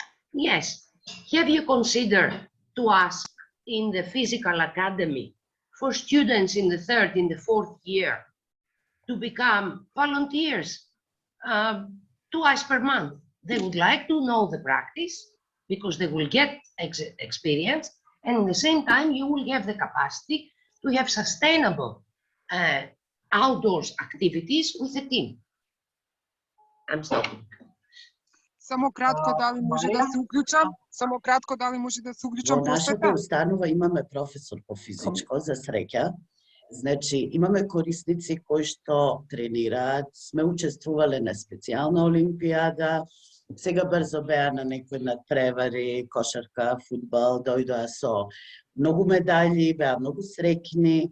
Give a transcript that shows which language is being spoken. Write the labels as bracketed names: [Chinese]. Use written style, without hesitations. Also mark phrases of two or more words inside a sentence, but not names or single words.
[English] Yes, have you considered to ask in the physical academy for students in the 3rd, in the 4th year to become volunteers twice per month. They would like to know the practice because they will get experience, and at the same time you will have the capacity to have sustainable outdoors activities with a team. I'm stopping. [Macedonian] Само кратко дали може да се уклучам? Само кратко дали може да се уклучам Во нашата просвета? установа имаме професор по физичко, за среќа. Значи, имаме корисници кои што тренираат, сме учествувале на специјална олимпијада, сега брзо беа на некои надпревари, кошарка, фудбал, дојдоа со многу медали, беа многу среќни.